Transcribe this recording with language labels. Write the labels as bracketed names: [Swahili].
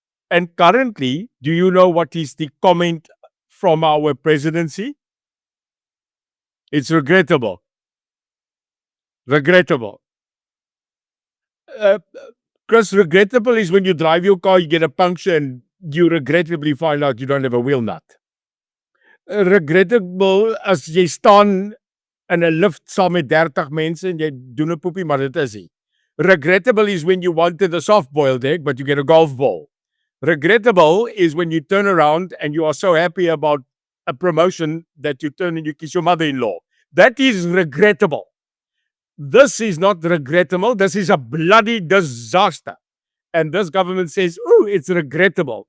[English] And currently, do you know what is the comment from our presidency? It's regrettable. Regrettable. Chris, regrettable is when you drive your car, you get a puncture, and you regrettably find out you don't have a wheel nut. [Afrikaans] Regrettable as jy staan in 'n lift saam met 30 mense en jy doen 'n poepie, maar dit is nie. [English] Regrettable is when you wanted a soft-boiled egg, but you get a golf ball. Regrettable is when you turn around and you are so happy about a promotion that you turn and you kiss your mother-in-law. That is regrettable. This is not regrettable. This is a bloody disaster. And this government says, oh, it's regrettable.